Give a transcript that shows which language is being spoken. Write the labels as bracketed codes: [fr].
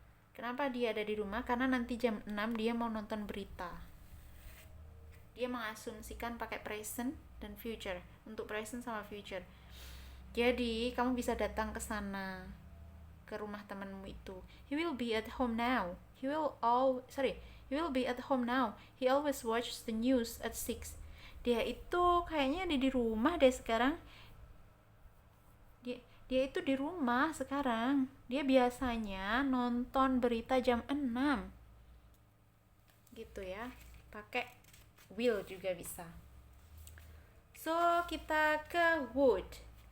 [id] Kenapa dia ada di rumah? Karena nanti jam 6 dia mau nonton berita. Dia mengasumsikan pakai present dan future. Untuk present sama future. Jadi, kamu bisa datang ke sana, ke rumah temanmu itu. [en] He will be at home now. He will be at home now. He always watches the news at 6. [id] Dia itu kayaknya di rumah deh sekarang. Dia itu di rumah sekarang. Dia biasanya nonton berita jam 6. Gitu ya. Pakai will juga bisa. So, kita ke would.